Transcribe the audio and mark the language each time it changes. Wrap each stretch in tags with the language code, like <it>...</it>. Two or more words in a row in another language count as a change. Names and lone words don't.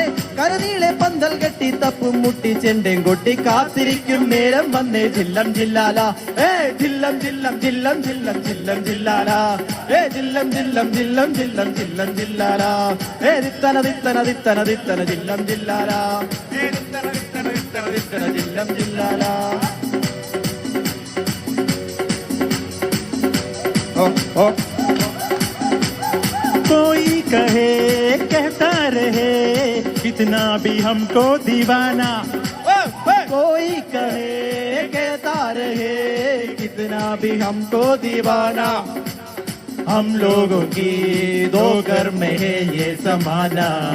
<ml>കരനീളെ പന്തൽ കെട്ടി തപ്പും മുട്ടി ചെണ്ടയും കൊട്ടി കാത്തിരിക്കും നേരം വന്നേ ജില്ലം ജില്ലാല ജില്ലം ജില്ലം ജില്ലം ജില്ലം ജില്ലം ജില്ലാല ജില്ലം ജില്ലം ജില്ലം ജില്ലം ജില്ലം ജില്ലാല ദിത്തന ദിത്തന ദിത്തന ദിത്തന ജില്ലം ജില്ലാല ദിത്തന ദിത്തന ദിത്തന ദിത്തന ജില്ലം ജില്ലാല</ml> <hi>कोई कहे कहता रहे कितना भी हमको दीवाना कोई कहे कहता रहे कितना भी हमको दीवाना हम लोगों की दो घर में है ये समाना</hi>